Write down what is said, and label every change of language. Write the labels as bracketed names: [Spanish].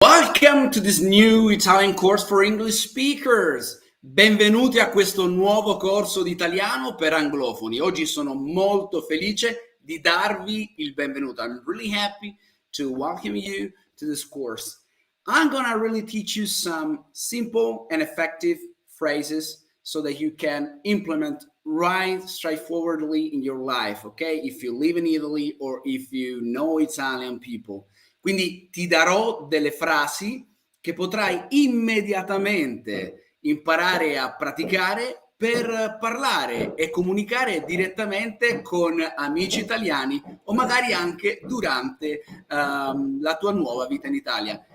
[English] Welcome to this new Italian course for English speakers. [Italian] Benvenuti a questo nuovo corso di italiano per anglofoni. Oggi sono molto felice di darvi il benvenuto. [English] I'm really happy to welcome you to this course. I'm gonna really teach you some simple and effective phrases so that you can implement right straightforwardly in your life, okay? If you live in Italy or if you know Italian people. [Italian] Quindi ti darò delle frasi che potrai immediatamente imparare a praticare per parlare e comunicare direttamente con amici italiani o magari anche durante la tua nuova vita in Italia.